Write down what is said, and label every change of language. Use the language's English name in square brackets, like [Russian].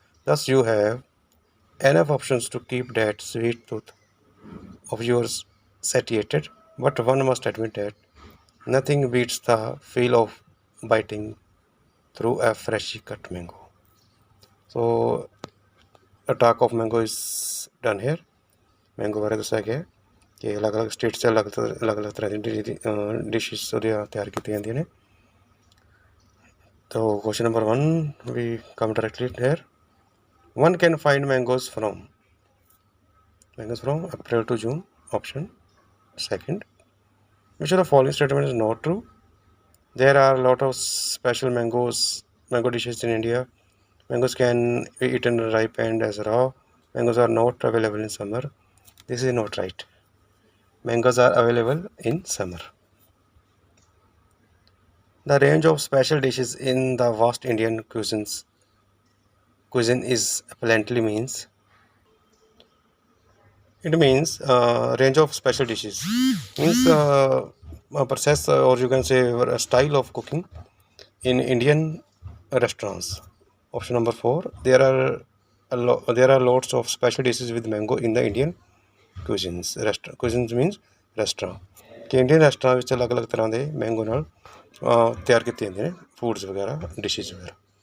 [English] Thus, you have enough options to keep that sweet tooth of yours satiated. But one must admit that nothing beats the feel of biting through a freshly cut mango. So, a talk of mango is done here. [Hindi] Mango बारे दस्या गया है कि अलग अलग state से अलग अलग तरह की डिशेस तैयार की जाती हैं. तो question number 1 [English] we come directly here. One can find mangoes from April to June. Option second. Which of the following statement is not true? There are a lot of special mango dishes in India. Mangoes can be eaten ripe and as raw. Mangoes are not available in summer. This is not right. Mangoes are available in summer. The range of special dishes in the vast Indian cuisine is aplenty means. It means range of special dishes. Means a process or you can say a style of cooking in Indian restaurants. Option number 4. There are lots of special dishes with mango in the Indian cuisines. Cuisines means restaurant. [Hindi] कि Indian restaurant [Punjabi] ਵਿੱਚ अलग-अलग ਤਰ੍ਹਾਂ ਦੇ mango ਨਾਲ ਤਿਆਰ ਕੀਤੇ ਜਾਂਦੇ ਨੇ ਫੂਡਸ ਵਗੈਰਾ ਡਿਸ਼ेस ਵਗੈਰਾ.